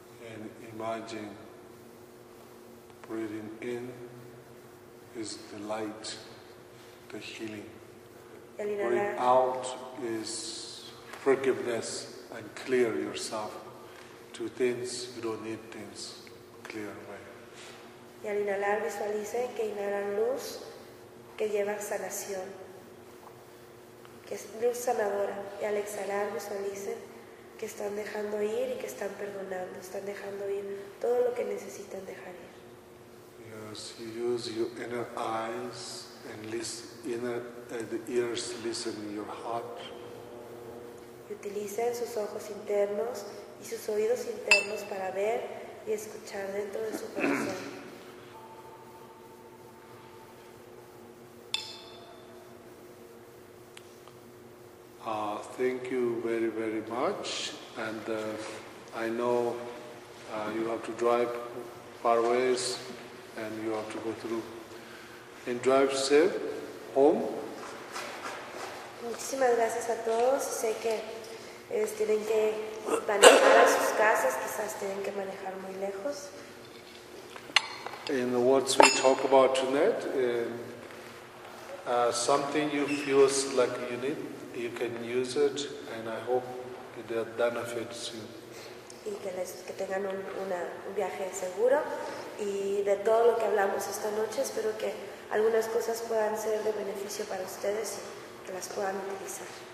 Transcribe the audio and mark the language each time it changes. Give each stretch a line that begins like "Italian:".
English: And imagine breathing in is the light, the healing. Breathing out is forgiveness and clear yourself to things you don't need things clear away.
Spanish: Y al inhalar visualice que inhalan luz que lleva sanación, que es luz sanadora. Y al exhalar visualice que están dejando ir y que están perdonando, están dejando ir todo lo que necesitan dejar ir.
English: Use your inner eyes and listen, the ears listen in your heart.
Spanish: Utilicen sus ojos internos y sus oídos internos para ver y escuchar dentro de su corazón.
English: Thank you very, very much. And I know you have to drive far ways. And you have to go through and drive safe home.
Spanish: Muchísimas gracias a todos. Sé que tienen que manejar a sus casas, quizás tienen que manejar muy lejos.
English: In what we talk about tonight, something you feel like you need, you can use it, and I hope it benefits you.
Spanish: Y que tengan un viaje seguro. Y de todo lo que hablamos esta noche, espero que algunas cosas puedan ser de beneficio para ustedes y que las puedan utilizar.